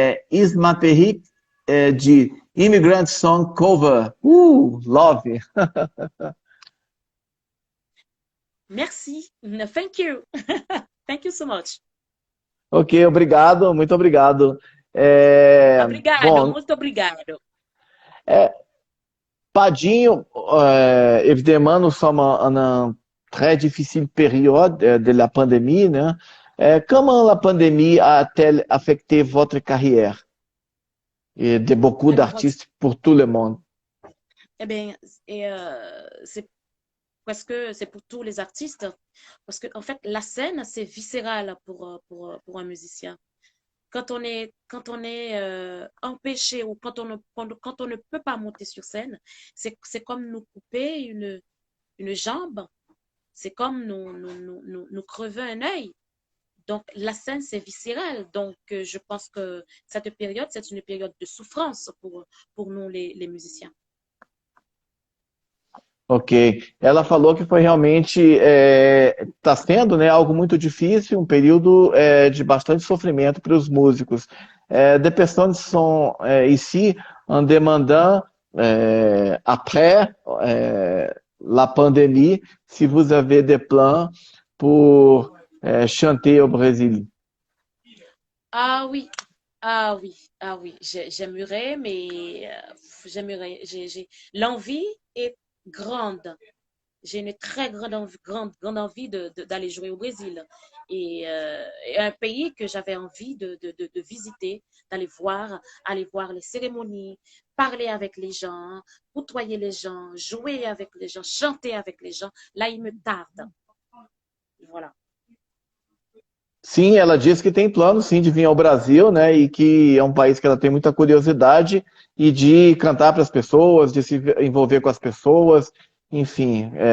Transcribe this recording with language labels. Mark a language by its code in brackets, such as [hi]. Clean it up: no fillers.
[en] Isma Perric, de Immigrant Song Cover. Love! Merci. Thank you. Thank you so much. [pt] Ok, obrigado, muito obrigado. Obrigado, Bom, muito obrigado. [fr] Padinho, évidemment, nous sommes en une très difficile période de la pandémie, né? Comment la pandémie a-t-elle affecté votre carrière et de beaucoup Alors, d'artistes pour tout le monde? eh bien, c'est presque, c'est pour tous les artistes, parce que en fait, la scène, c'est viscéral pour un musicien. Quand on est empêché ou quand on ne peut pas monter sur scène, c'est comme nous couper une jambe, c'est comme nous crever un œil. Donc, la scène, c'est viscéral. Donc, je pense que cette période, c'est une période de souffrance pour nous, les musiciens. Ok. [pt] Ela falou que foi realmente, está sendo, né, algo muito difícil, um período de bastante sofrimento para os músicos. [fr] Des personnes sont ici en demandant, après la pandémie, si vous avez des plans pour chanter au Brésil. Ah oui, ah oui, ah oui, j'aimerais, mais j'aimerais, l'envie est grande. J'ai une très grande envie d'aller jouer au Brésil. Et un pays que j'avais envie de visiter, aller voir les cérémonies, parler avec les gens, côtoyer les gens, jouer avec les gens, chanter avec les gens. Là, il me tarde. Voilà. [pt] Sim, ela disse que tem plano, sim, de vir ao Brasil, né? E que é um país que ela tem muita curiosidade e de cantar para as pessoas, de se envolver com as pessoas, enfim.